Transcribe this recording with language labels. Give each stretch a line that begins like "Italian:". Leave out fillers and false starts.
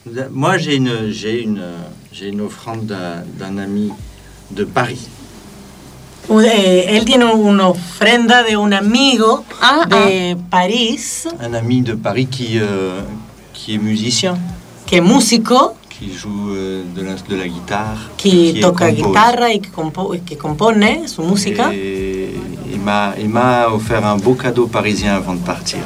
French: Moi j'ai une ofrenda d'un ami de Paris.
Spanish: Él tiene una ofrenda de un amigo de París.
French: Un ami de Paris qui est musicien.
Spanish: Que es músico.
French: Qui joue de la guitare.
Spanish: Qui toca guitarra y que compone su música.
French: Et Il m'a offert un beau cadeau parisien avant de partir.